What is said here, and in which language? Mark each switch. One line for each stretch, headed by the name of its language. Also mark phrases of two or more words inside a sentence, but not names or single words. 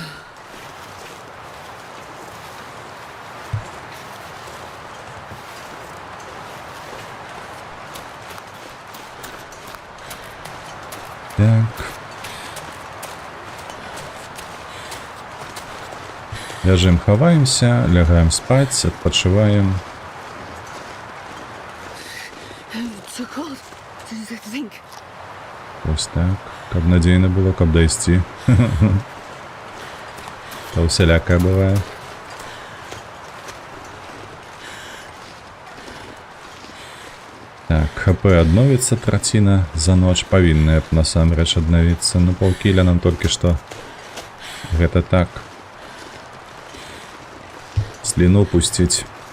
Belarusian: Так. Ляжым, хаваемся, лягаем спаць, адпачываем.
English: It's so cold. To think.
Ukrainian: Ось так.
Belarusian: Каб надзейна было, каб дайсці. Та усялякае бывае. Так, ХП адновіцца траціна за ноч. Павінная б насамрэч аднавіцца. Ну, паўкіля нам толькі што. Гэта так. Сліну пусціць.